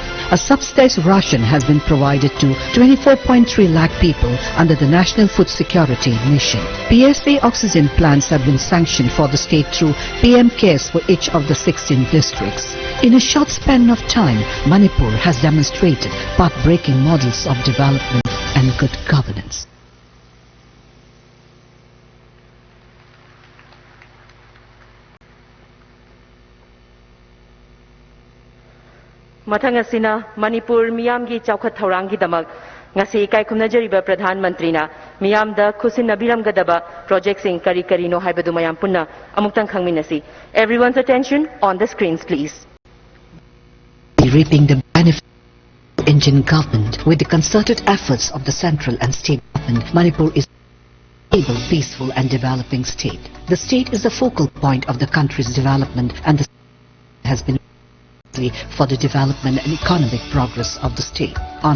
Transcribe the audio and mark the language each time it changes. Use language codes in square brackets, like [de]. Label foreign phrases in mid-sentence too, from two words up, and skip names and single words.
[en] A subsidized ration has been provided to 24.3 lakh people under the National Food Security Mission. PSA oxygen plants have been sanctioned for the state through PM Cares for each of the 16 districts. In a short span of time, Manipur has demonstrated path-breaking models of development and good governance. [mni] Mathang asina Manipur miyamgi chawkhat thaurangi damak ngasi kai khumnajariba [hi] Pradhan Mantri [mni] na miyamda khusin nabiram gadaba project sing kari kari no haibadu mayam punna amuktang khangminasi. [en] Everyone's attention on the screens, please. Reaping the benefit of the Indian government with the concerted efforts of the central and state government, Manipur is a stable, peaceful and developing state. The state is the focal point of the country's development and the has been for the development and economic progress of the state.